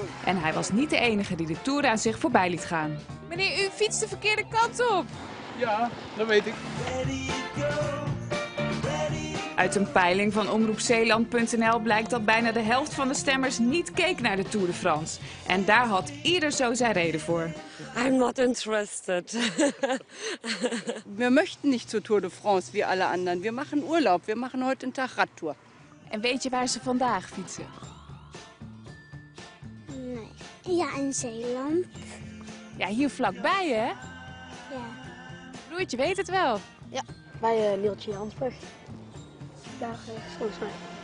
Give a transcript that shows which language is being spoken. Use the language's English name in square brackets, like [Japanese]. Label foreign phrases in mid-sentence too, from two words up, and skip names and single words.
[Dutch] En hij was niet de enige die de Tour aan zich voorbij liet gaan. Meneer, u fietst de verkeerde kant op. Ja, dat weet ik. Uit een peiling van omroepzeeland.nl blijkt dat bijna de helft van de stemmers niet keek naar de Tour de France. En daar had ieder zo zijn reden voor. [English] I'm not interested. [German] Wir möchten nicht zur Tour de France wie alle anderen. Wir machen Urlaub. Wir machen heute een Tag Radtour. [Dutch] En weet je waar ze vandaag fietsen? Nee. Ja, in Zeeland. Ja, hier vlakbij, hè? Ja. Broertje weet het wel. Ja, bij Neeltje Jansburg. Daar volgens mij.